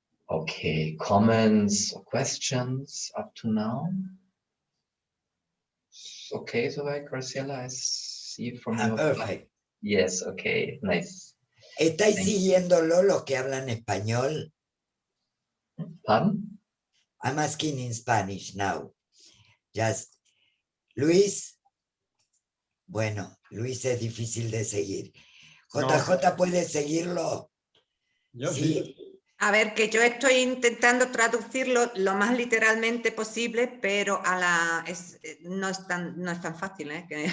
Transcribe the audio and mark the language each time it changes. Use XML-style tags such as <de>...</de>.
<en>Okay, comments or questions up to now? Okay, so Graciela, I see from your perfect. Yes, okay, nice.</en> <es>¿Estáis siguiéndolo los que hablan español?</es> <en>Pardon? I'm asking in Spanish now. Just, Luis,</en> <es>Bueno, Luis es difícil de seguir. No. JJ, ¿puedes seguirlo? Yo Sí. sí. A ver, que yo estoy intentando traducirlo lo más literalmente posible, pero no es tan fácil, ¿eh?</es>